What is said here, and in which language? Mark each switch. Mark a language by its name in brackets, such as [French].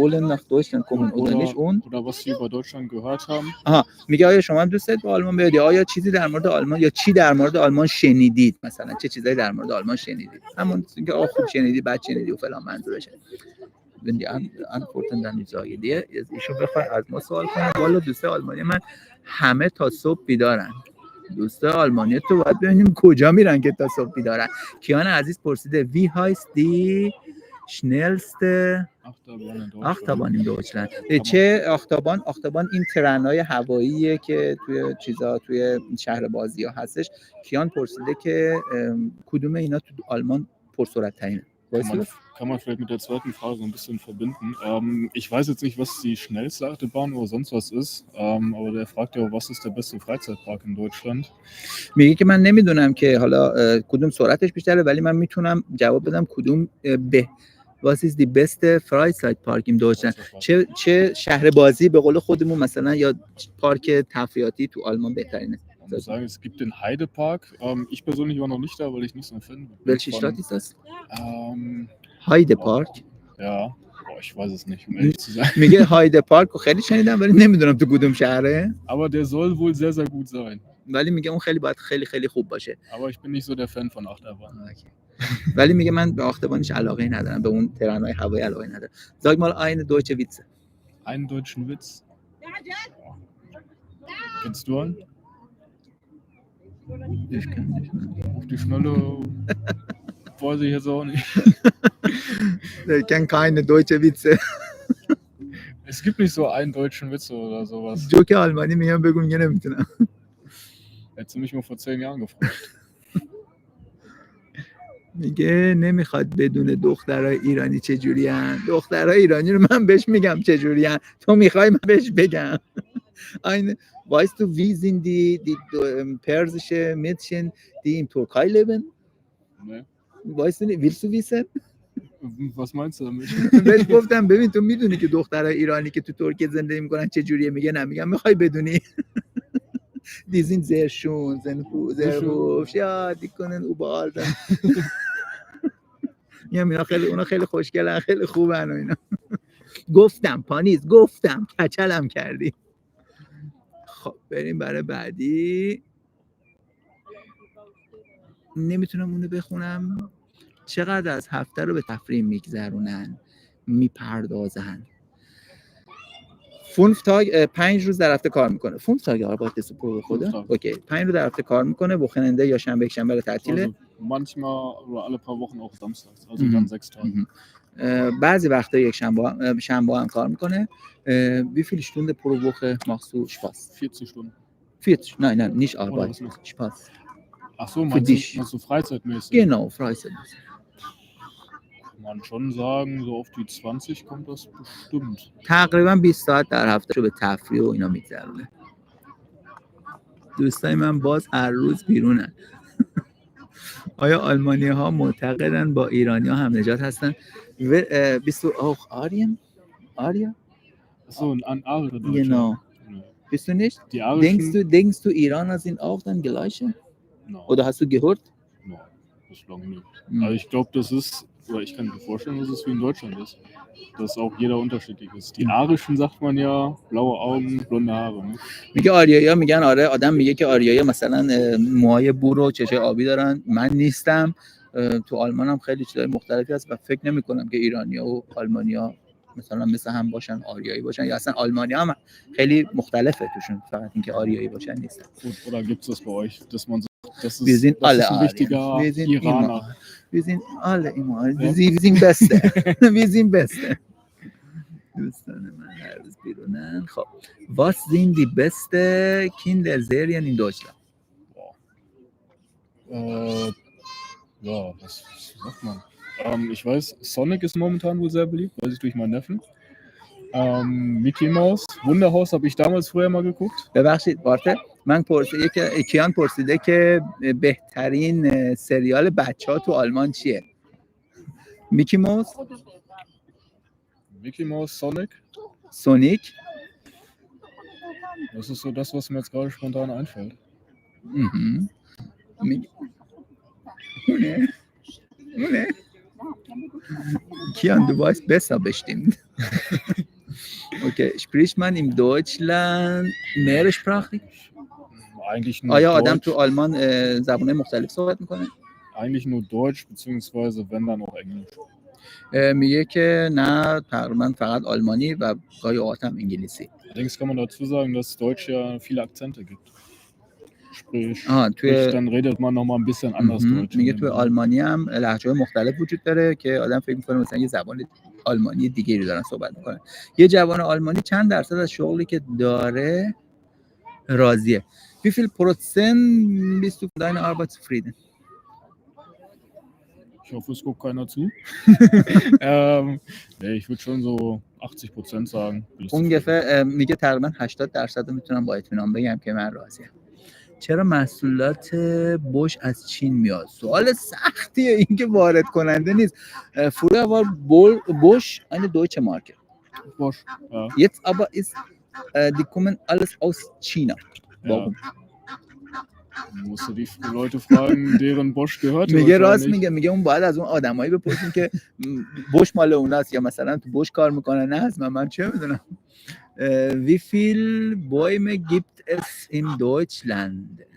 [German] wollen nach Deutschland kommen oder nicht und oder was sie über Deutschland gehört haben. [Persian] آها میگه آیا شما هم دوست دارید به آلمان بیاید یا آیا چیزی در مورد آلمان یا چی در مورد آلمان شنیدید، مثلا چه چیزایی در مورد آلمان شنیدید، همون که خوب شنیدی بد شنیدی و فلان منظورشه. [German] wenn die antworten dann die sage dir [Persian] ایشون بخواد از ما سوال کنه. والا دوسته آلمانی من همه تا صبح بیدارن. دوسته آلمانی تو باید ببینیم کجا میرن که تا صبح بیدارن. کیان عزیز پرسیده [German] wie heißt die schnellste Achterbahn in Deutschland. [Persian] چه آختابان این ترن‌های هواییه که توی شهر بازی‌ها هستش. کیان پرسیده که کدوم اینا تو آلمان پرسرعت‌ترینه. [German] Kann man vielleicht mit der zweiten Frage so ein bisschen verbinden. Ich weiß jetzt nicht, was die schnellste Achterbahn oder sonst was ist, aber der fragt ja, was ist der beste Freizeitpark in Deutschland? [Persian] میگه که من نمیدونم که حالا کدوم سرعتش بیشتره ولی من میتونم جواب بدم کدوم [German] Was ist die beste Freizeitpark in Deutschland? [Persian] چه شهر بازی به قول خودمون مثلا یا پارک تفریحاتی تو آلمان بهترینه؟ [German] Ich muss sagen, es gibt den Heidepark. Ich persönlich war noch nicht da, weil ich nicht so ein Fan bin. Welche Stadt ist das? Heidepark? Ja, ich weiß es nicht, um ehrlich zu sein. [Persian] میگه هایده پارک رو خیلی شنیدم ولی نمیدونم تو کدوم شهره. [German] Aber der soll wohl sehr, sehr gut sein. [Persian] ولی میگه اون خیلی باید خیلی خوب باشه. [German] Aber ich bin nicht so der Fan von Achterbahn. [Persian] ولی میگه من به آختبانش علاقه ندارم، به اون ترن‌های هوایی علاقه ندارم. [German] Sag mal eine deutsche Witze. Einen deutschen Witz? Kennst du einen? Ich kann nicht. Auf die Schnelle weiß ich jetzt auch nicht. Ich kenne keine deutsche Witze. Es gibt nicht so einen deutschen Witz oder sowas. [Persian] جوک آلمانی میگم بگو میگه نمیتونم. [German] Hättest du mich mal vor 10 Jahren gefragt. [Persian] میگه نمیخواد بدون دخترای ایرانی چجوری ان. دخترای ایرانی رو من بهش میگم چجوری ان. تو میخوای من بهش بگم. [German] Eine, weißt du, wie sind die persische Mädchen, die in Türkei leben? Ne? Weißt du nicht, willst du wissen? Was meinst du damit? [Persian] بهش گفتم ببین تو میدونی که دخترای ایرانی که تو ترکیه زندگی میکنن چه جوریه؟ میگه نه. میگم میخوای بدونی؟ [German] Die sind sehr schön, sehr hübsch. Ja, die können überall dann. [Persian] میگم اونا خیلی خوشگلن، خیلی خوبن و اینا. گفتم پانیز، گفتم کچلم کردی. خب بریم برای بعدی. نمیتونم اونو بخونم. چقدر از هفته رو به تفریح میگذرونن، میپردازن. 5 روز در هفته کار میکنه. [German] 5 Tage arbeitet du pro Woche, oder? [Persian] Okay. 5 روز در هفته کار میکنه. وخننده یا شنبه یک شنبه رو تعطیله. [German] Also manchmal oder alle paar Wochen auch samstags, also dann 6 Tage. [Persian] بعضی وقتا یک شنبه هم کار میکنه. [German] Wie viele Stunden pro Woche machst du Spaß? 40 Stunden. 40? Nein, nicht Arbeit. Oder was Spaß. Ach so, meinst du freizeitmäßig? Genau, freizeitmäßig. Kann man schon sagen, so auf die 20 kommt das bestimmt. [Persian] تقریبا 20 ساعت در هفته رو به تفریح و اینا میگذرونه. دوستای من باز هر روز بیرونن. آیا آلمانی ها معتقدن با ایرانی ها هم نجات هستن؟ [German] Bist du auch Arien? Aria? Achso, ein Arische Deutsche. Genau. Nee. Bist du nicht? Die Arischen... Denkst du, Iraner sind auch dann gleiche? No. Oder hast du gehört? No, bislang nicht. Also ich glaube, das ist, oder ich kann mir vorstellen, dass es wie in Deutschland ist. Dass auch jeder unterschiedlich ist. Die Arischen sagt man ja, blaue Augen, blonde Haare. Ne? [Persian] میگه آریایی‌ها میگن آره، آدم میگه که آریایی‌ها مثلا موهای بور و چشای آبی دارن. من نیستم. تو آلمان هم خیلی چیزای مختلفی هست و فکر نمی‌کنم که ایرانی‌ها و آلمانی‌ها مثلا مثل هم باشن، آریایی باشن، یا اصلا آلمانی‌ها هم خیلی مختلفه توشون، فقط اینکه آریایی باشن نیستن. [German] Gut, oder gibt es das bei euch, dass man sagt, das ist, wir sind das alle ist ein richtiger Iraner? Wir sind alle immer. Wir sind beste. Wir sind beste. [Persian] دوستان من هر روز بیرونن. خب [German] was sind die beste Kinderserien in Deutschland? Ja, was sagt man? Ich weiß, Sonic ist momentan wohl sehr beliebt, weiß ich durch meinen Neffen. Mickey Mouse, Wunderhaus habe ich damals früher mal geguckt. [Persian] ببخشید بارته، من پرسیده که کیان پرسیده که بهترین سریال بچه‌ها تو آلمان چیه؟ میکی موس؟ [German] Mickey Mouse, Sonic. Sonic? Das ist so das, was mir jetzt gerade spontan einfällt. Mhm. Kian, du weißt besser bestimmt. Okay, spricht man in Deutschland mehrsprachig? Eigentlich nur [Persian] آیا [German] Deutsch. [Persian] آدم تو آلمان زبان‌های مختلف صحبت میکنه؟ [German] Eigentlich nur Deutsch, beziehungsweise wenn dann auch Englisch. [Persian] میگه که نه، تقریبا فقط آلمانی و گاهی اوقات هم انگلیسی. [German] Allerdings kann man dazu sagen, dass Deutsch ja viele Akzente gibt. Sprich, dann redet man nochmal ein bisschen anders Deutsch. [Persian] میگه توی آلمانی هم لهجه‌های مختلف وجود داره که آدم فکر می‌کنه مثلا یه زبان آلمانی دیگری دارن صحبت می‌کنن. یه جوان آلمانی چند درصد از شغلی که داره راضیه؟ [German] Wie viel Prozent bist du von deiner Arbeit zufrieden? Ich hoffe, es guckt keiner zu. Nee, ich würde schon so 80% sagen. [Persian] ungefähr میگه تقریبا 80% میتونم با اطمینان بگم که من راضیم. چرا محصولات بوش از چین میاد؟ سوال سختیه، این که وارد کننده نیست. [German] Früher war Bosch eine deutsche Marke. Bosch, ja. Jetzt aber ist die kommen alles aus China. Warum? Ja. musst du die Leute fragen, deren Bosch gehört. [Persian] میگه راست میگه اون باید از اون آدمایی بپرسیم که بوش مال اوناست یا مثلا تو بوش کار میکنه. نه از من چه میدونم. [German] Wie viel Bäume gibt es in Deutschland?